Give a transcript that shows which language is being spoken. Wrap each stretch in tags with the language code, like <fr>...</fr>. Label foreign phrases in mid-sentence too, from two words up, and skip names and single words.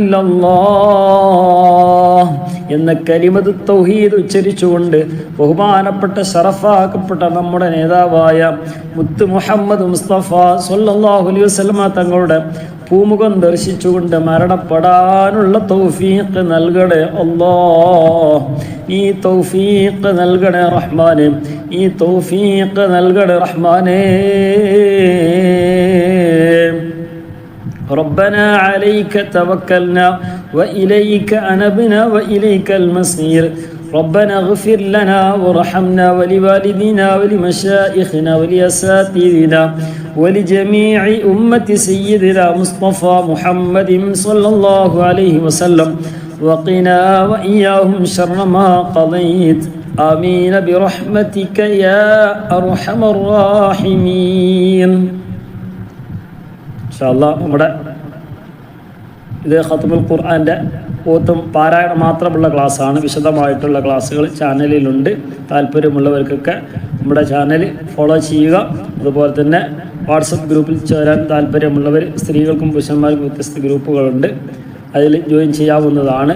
<ml>ഇല്ലല്ലാഹ് എന്ന കലിമത്ത് തൗഹീദ് ഉച്ചരിച്ചുകൊണ്ട് ബഹുമാനപ്പെട്ട ശറഫാക്കപ്പെട്ട നമ്മുടെ നേതാവായ മുത്ത് മുഹമ്മദ് മുസ്തഫ</ml> <ar>صلى الله عليه وسلم</ar> <ml>തങ്ങളുടെ പൂമുഖം ദർശിച്ചുകൊണ്ട് മരണപ്പെടാനുള്ള തൗഫീഖ് നൽകണേ അല്ലാഹ്. ഈ തൗഫീഖ് നൽകണേ റഹ്മാനെ. ഈ തൗഫീഖ് നൽകണേ റഹ്മാനെ.</ml> <ar>ربنا عليك توكلنا وإليك أنبنا وإليك المصير. ربنا اغفر لنا وارحمنا ولوالدينا ولمشائخنا ولأساتذتنا ولجميع أمة سيدنا مصطفى محمد صلى الله عليه وسلم وقنا وإياهم شر ما قضيت. آمين برحمتك يا أرحم الراحمين. إن شاء الله</ar> <ml>നമ്മുടെ ഇത്</ml> <ar>ختم القرآن</ar> <ml>ഓത്തും പാരായണം മാത്രമുള്ള ക്ലാസ്സാണ്. വിശദമായിട്ടുള്ള ക്ലാസ്സുകൾ ചാനലിലുണ്ട്. താല്പര്യമുള്ളവർക്കൊക്കെ നമ്മുടെ</ml> <en>channel follow</en> <ml>ചെയ്യുക. അതുപോലെ തന്നെ വാട്സപ്പ് ഗ്രൂപ്പിൽ ചേരാൻ താല്പര്യമുള്ളവർ, സ്ത്രീകൾക്കും പുരുഷന്മാർക്കും വ്യത്യസ്ത ഗ്രൂപ്പുകളുണ്ട്, അതിൽ ജോയിൻ ചെയ്യാവുന്നതാണ്.</ml>